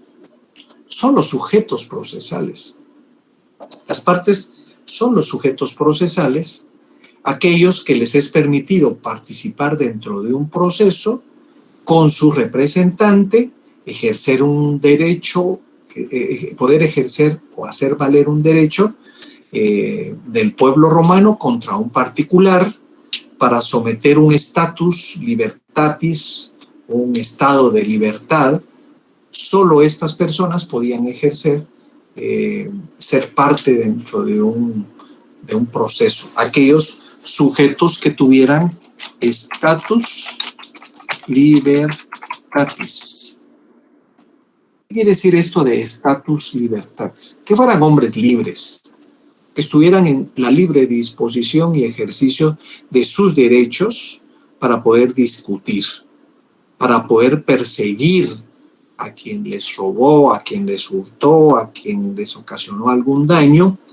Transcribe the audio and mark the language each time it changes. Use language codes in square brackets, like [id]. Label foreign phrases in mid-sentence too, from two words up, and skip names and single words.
[es] Son los sujetos procesales. Las partes son los sujetos procesales, aquellos que les es permitido participar dentro de un proceso con su representante, ejercer un derecho, poder ejercer o hacer valer un derecho del pueblo romano contra un particular para someter un [la] status libertatis, [es] un estado de libertad. Solo estas personas podían ejercer, ser parte dentro de un proceso. Aquellos sujetos que tuvieran [la] status libertatis. [es] ¿Qué quiere decir esto de [la] status libertatis? [es] Que fueran hombres libres, que estuvieran en la libre disposición y ejercicio de sus derechos para poder discutir, para poder perseguir a quien les robó, a quien les hurtó, a quien les ocasionó algún daño,